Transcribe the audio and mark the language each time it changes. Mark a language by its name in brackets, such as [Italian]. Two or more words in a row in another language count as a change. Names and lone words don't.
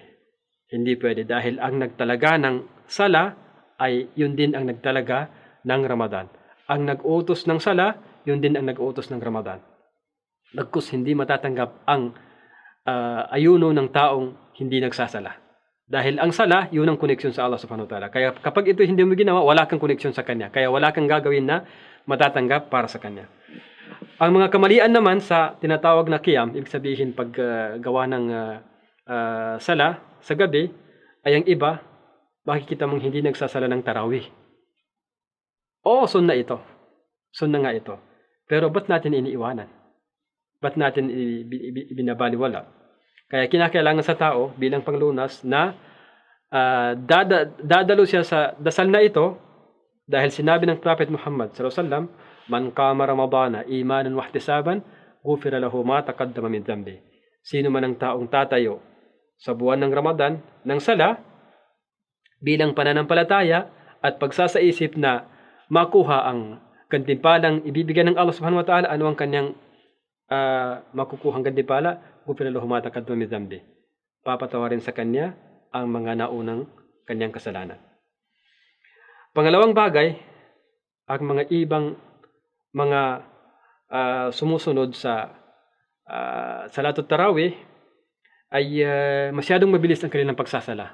[Filipino] Hindi pwede dahil ang nagtalaga ng sala ay yun din ang nagtalaga ng Ramadan. Ang nag-utos ng sala, yun din ang nag-utos ng Ramadan. Bagkus hindi matatanggap ang ayuno ng taong hindi nagsasala. Dahil ang sala, yun ang koneksyon sa Allah [Arabic] سبحانه وتعالى. [Filipino] Kaya kapag ito hindi mo ginawa, wala kang koneksyon sa Kanya. Kaya wala kang gagawin na matatanggap para sa Kanya. Ang mga kamalian naman sa tinatawag na qiyam, ibig sabihin paggawa ng sala sa gabi, ay ang iba, makikita mong hindi nagsasala ng tarawih. Oo, sunna ito. Sunna nga ito. Pero ba't natin iniiwanan? Ba't natin ibinabaliwala? Kaya kinakailangan sa tao bilang panglunas na dadalo siya sa dasal na ito dahil sinabi ng Prophet Muhammad [Arabic] صلى الله عليه وسلم, "من قام رمضان إيمانا واحتسابا غفر له ما تقدم من ذنبه." [Filipino] Sino man ang taong tatayo sa buwan ng Ramadan ng sala bilang pananampalataya at pagsasaisip na makuha ang gantimpalang ibibigay ng Allah [Arabic] سبحانه وتعالى, [Filipino] ano ang kanyang makukuhang gantimpala, [Arabic] غفر له ما تقدم من ذنبه. [Filipino] Papatawarin sa kanya ang mga naunang kanyang kasalanan. Pangalawang bagay, ang mga ibang mga sumusunod sa [Arabic] صلاة التراويح [Filipino] ay masyadong mabilis ang kanilang pagsasala.